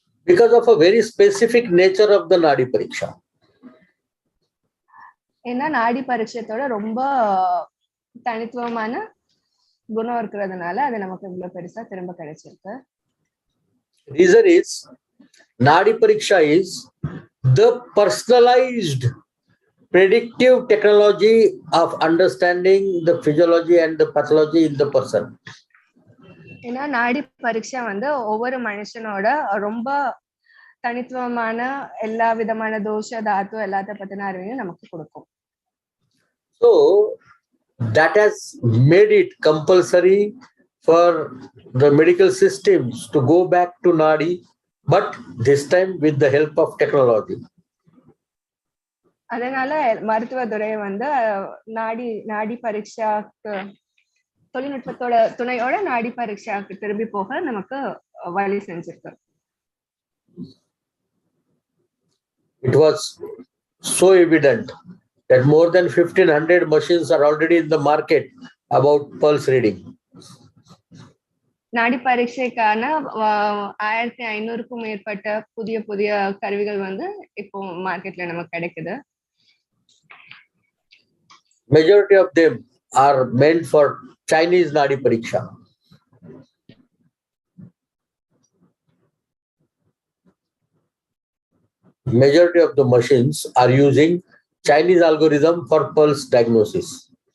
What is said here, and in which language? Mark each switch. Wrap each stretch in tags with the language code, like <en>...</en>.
<en>Because of a very specific nature of the Nadi Pariksha.</en> <ta>ஏன்னா நாடி பரீட்சத்தோட ரொம்ப தனித்துவமான குணம் இருக்கிறதுனால அது நமக்கு இவ்வளவு பெருசா திரும்ப கிடைச்சிருக்கு.</ta> <en>Reason is, Nadi Pariksha is the personalized predictive technology of understanding the physiology and the pathology in the person.</en> <ta>ஏன்னா நாடி பரீட்சை வந்து ஒவ்வொரு மனுஷனோட ரொம்ப தனித்துவமான எல்லா விதமான தோஷ தாத்து எல்லாத்த பத்தின அறிவையும் நமக்கு கொடுக்கும்.</ta> <en>So that has made it compulsory for the medical systems to go back to Nadi, but this time with the help of technology.</en> <ta>அதனால மருத்துவத்துறை வந்து நாடி பரீட்சாக்கு தொழில்நுட்பத்தோட துணையோட நாடி பரீட்சாக்கு திரும்பி போக நமக்கு வழி செஞ்சிருக்கு.</ta> <en>It was so evident that more than 1500 machines are already in the market about pulse reading.</en> <ta>நாடி பரீட்சைக்கான 1500க்கும் மேற்பட்ட புதிய கருவிகள் வந்து இப்போ மார்க்கெட்ல நமக்கு கிடைக்குது.</ta> <en>Majority of them are meant for Chinese Nadi Pariksha. Majority of the machines are using Chinese algorithm for pulse diagnosis.</en>